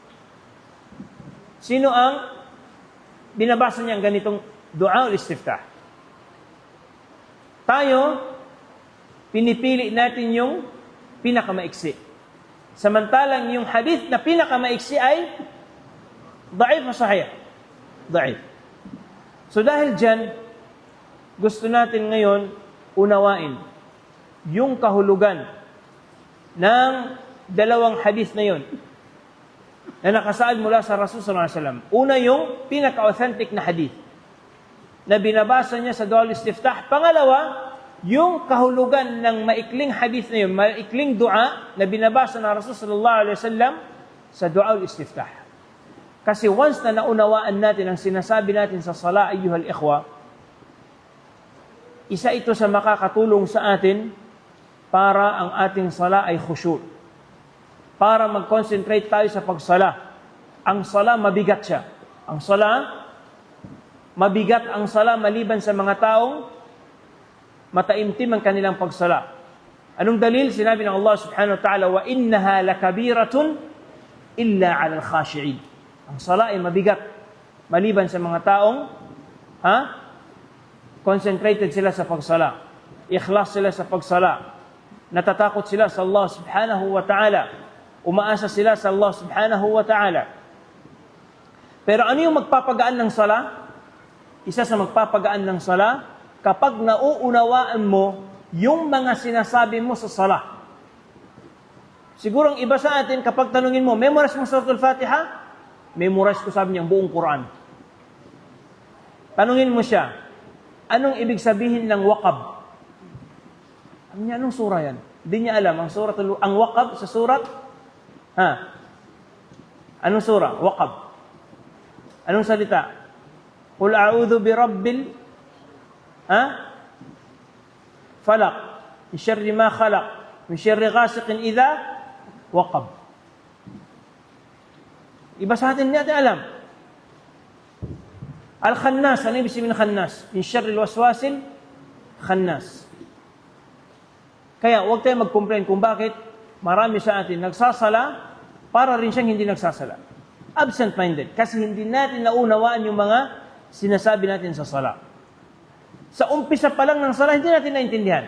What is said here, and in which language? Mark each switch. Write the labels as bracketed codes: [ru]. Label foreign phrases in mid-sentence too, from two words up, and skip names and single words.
[tl] Sino ang binabasa niyang ganitong [ar] دعاء الاستفتاح? [tl] Tayo, pinipili natin yung pinakamaiksi. Samantalang yung hadith na pinakamaiksi ay da'if o sahih? Da'if. So dahil dyan, gusto natin ngayon unawain yung kahulugan ng dalawang hadith na yun na nakasaad mula sa Rasul [ar] صلى الله عليه وسلم. [tl] Una, yung pinaka-authentic na hadith na binabasa niya sa [ar] دعاء الاستفتاح. [tl] Pangalawa, yung kahulugan ng maikling hadith na yun, maikling dua na binabasa ng Rasul [ar] صلى الله عليه وسلم [tl] sa [ar] دعاء الاستفتاح. [tl] Kasi once na naunawaan natin ang sinasabi natin sa sala, [ar] أيها الإخوة, [tl] isa ito sa makakatulong sa atin para ang ating sala ay khusyu'. Para mag-concentrate tayo sa pagsala. Ang sala, mabigat siya. Ang sala, mabigat ang sala maliban sa mga taong mataimtim ang kanilang pagsala. Anong dalil? Sinabi ng Allah [ar] سبحانه وتعالى, وإنها لكبيرة إلا على الخاشعين. [tl] Ang sala ay mabigat maliban sa mga taong concentrated sila sa pagsala. Ikhlas sila sa pagsala. Natatakot sila sa Allah [ar] سبحانه وتعالى. [tl] Umaasa sila sa Allah [ar] سبحانه وتعالى. [tl] Pero ano yung magpapagaan ng sala? Isa sa magpapagaan ng sala, kapag nauunawaan mo yung mga sinasabi mo sa sala. Siguro ang iba sa atin, kapag tanungin mo, memorize mo Suratul Fatiha? Memorize ko, sabi niya, ang buong Quran. Tanungin mo siya, anong ibig sabihin ng waqab? Ano niya, anong sura yan? Hindi niya alam, ang waqab sa surat? Anong sura? Waqab. Anong salita? [ar] قل أعوذ برب الفلق من شر ما خلق من شر غاسق إذا وقب. [tl] Iba sa atin, hindi natin alam. Al-Khannas, ano ibig sabihin ng Khannas? [ar] من شر الوسواس الخناس. [tl] Kaya huwag tayong mag-complain kung bakit marami sa atin nagsasala para rin siyang hindi nagsasala. Absent-minded. Kasi hindi natin naunawaan yung mga sinasabi natin sa sala. Sa umpisa pa lang ng sala, hindi natin naintindihan.